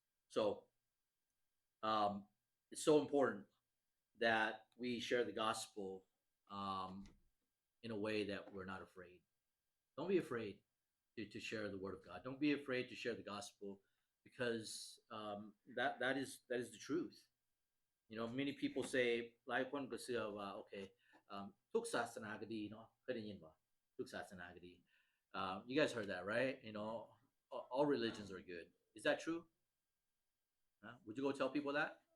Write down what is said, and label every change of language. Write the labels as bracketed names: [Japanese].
[English] So, it's so important that we share the gospel in a way that we're not afraid. Don't be afraid to share the word of God. Don't be afraid to share the gospel, because that is the truth. You know, many people say [Northeastern Thai] หลายคนก็เชื่อว่าโอเคทุกศาสนาก็ดีเนาะเคยได้ยินบ่ทุกศาสนาก็ดี [English] you guys heard that, right? You know, all religions are good. Is that true? Would you go tell people that?